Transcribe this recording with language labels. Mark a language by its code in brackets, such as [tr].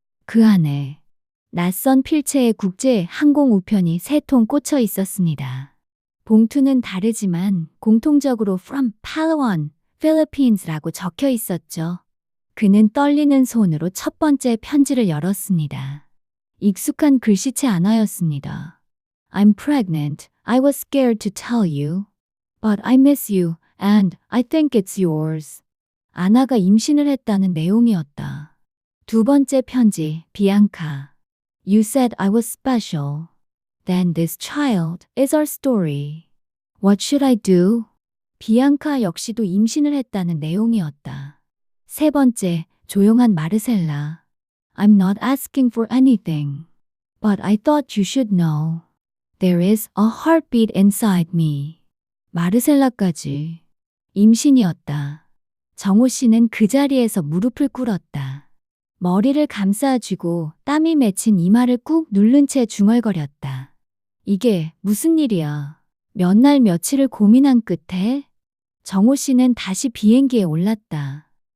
[ko] 그 안에 낯선 필체의 국제 항공 우편이 3통 꽂혀 있었습니다. 봉투는 다르지만 공통적으로 [en] From Palawan, Philippines [ko] 라고 적혀 있었죠. 그는 떨리는 손으로 첫 번째 편지를 열었습니다. 익숙한 글씨체 안화였습니다. [en] I'm pregnant. I was scared to tell you. But I miss you and I think it's yours. [ko] 아나가 임신을 했다는 내용이었다. 두 번째 편지, [en] 비앙카. You said I was special. Then this child is our story. What should I do? [ko] 비앙카 역시도 임신을 했다는 내용이었다. 세 번째, 조용한 마르셀라. [en] I'm not asking for anything. But I thought you should know. There is a heartbeat inside me. [ko] 마르셀라까지. 임신이었다. 정호 씨는 그 자리에서 무릎을 꿇었다. 머리를 감싸쥐고 땀이 맺힌 이마를 꾹 누른 채 중얼거렸다. 이게 무슨 일이야? 몇 날 며칠을 고민한 끝에 정호 씨는 다시 비행기에 올랐다.